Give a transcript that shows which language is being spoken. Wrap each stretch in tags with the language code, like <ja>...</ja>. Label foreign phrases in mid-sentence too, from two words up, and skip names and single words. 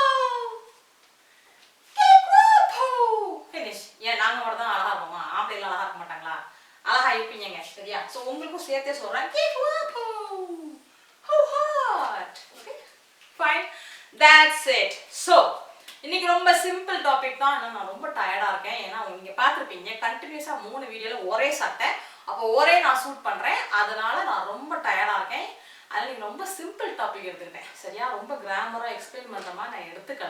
<es>Que guapo.</es> <en>finish.</en> <ta>ஏன் நாங்க மட்டும் தான் அழகா இருப்போமா, ஆம்பளை எல்லாம் அழகா இருக்க மாட்டாங்களா? அழகா இருப்பீங்க, சரியா? சோ உங்களுக்கும் சேர்த்தே சொல்றேன்,</ta> <es>que guapo,</es> <en>how hot. Okay, fine, that's it. So</en> <ta>இன்னைக்கு ரொம்ப</ta> <en>simple topic தான்.</en> <ta>நான் ரொம்ப டயர்டா இருக்கேன், ஏன்னா நீங்க பார்த்திருப்பீங்க கண்டினியூஸா 3 வீடியோல ஒரே சட்டை, அப்போ ஒரே நான் ஷூட் பண்றேன், அதனால நான் ரொம்ப டயர்டா இருக்கேன். அதனால நீங்க ரொம்ப</ta> <en>simple topic</en> <ta>எடுத்துக்கிட்டேன், சரியா? ரொம்ப</ta> <en>grammar explain</en> <ta>பண்ற மாதிரி நான் எடுத்துக்கல.</ta>